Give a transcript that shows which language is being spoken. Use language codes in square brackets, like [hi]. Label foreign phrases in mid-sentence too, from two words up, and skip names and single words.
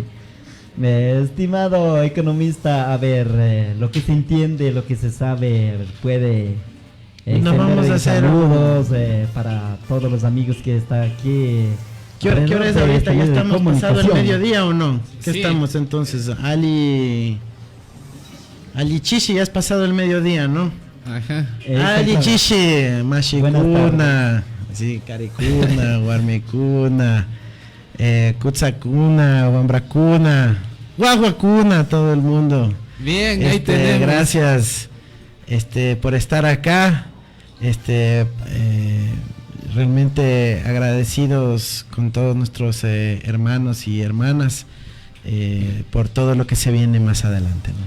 [es] Estimado economista, a ver, lo que se entiende, lo que se sabe, puede nos vamos a hacer saludos para todos los amigos que están aquí. ¿Qué hora es ahorita? ¿Ya estamos pasado el mediodía o no? ¿Qué sí. Estamos entonces? [qu] Ali Chishi, [es] ya has pasado el mediodía, ¿no? Ajá. [qu] Ali Chishi, Mashikuna, sí, Caricuna, Guarmicuna, Kutsakuna, Wambracuna, Guaguacuna, [es] todo el mundo. Bien, ahí tenemos. Gracias por estar acá. Realmente agradecidos con todos nuestros hermanos y hermanas por todo lo que se viene más adelante, ¿no?